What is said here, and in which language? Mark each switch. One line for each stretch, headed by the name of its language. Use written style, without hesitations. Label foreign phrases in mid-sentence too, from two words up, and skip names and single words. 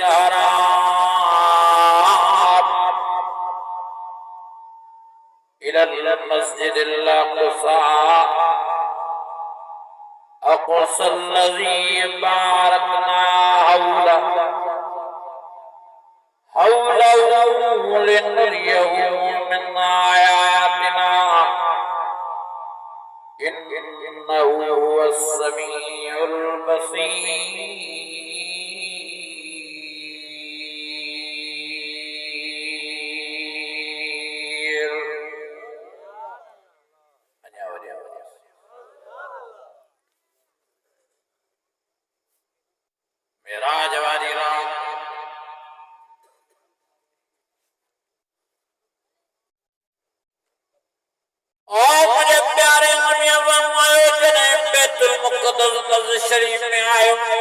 Arabic: الحرام إلى المسجد الأقصى الأقصى الذي باركنا حوله لنريه من آياتنا إنه هو السميع البصير.
Sindhi: मेराज वारी रात मुझे प्यारे नबी फरमायो जॾहिं बैतुल मुक़द्दस मस्जिद शरीफ में आयो